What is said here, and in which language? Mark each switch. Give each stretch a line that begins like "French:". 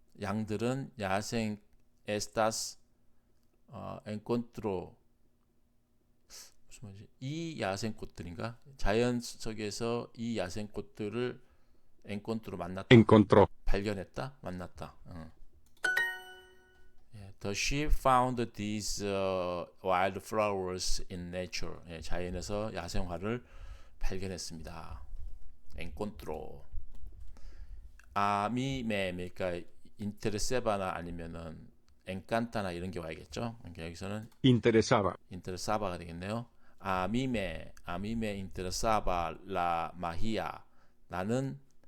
Korean: 양들은 야생 에스타스 엔콘트로 무슨 말이지? 이 야생 꽃들인가? 자연 속에서 이 야생 꽃들을 엔콘트로
Spanish: encontró.
Korean: 발견했다, 만났다.
English: The sheep found these wild flowers in nature.
Korean: 예, 자연에서 야생화를 발견했습니다. encontró. 그러니까 intereseba나 아니면은 encanta나 이런 게 와야겠죠. 그러니까 여기서는 interesaba가 되겠네요.
Spanish: A mí me interesaba la magia.
Korean: 나는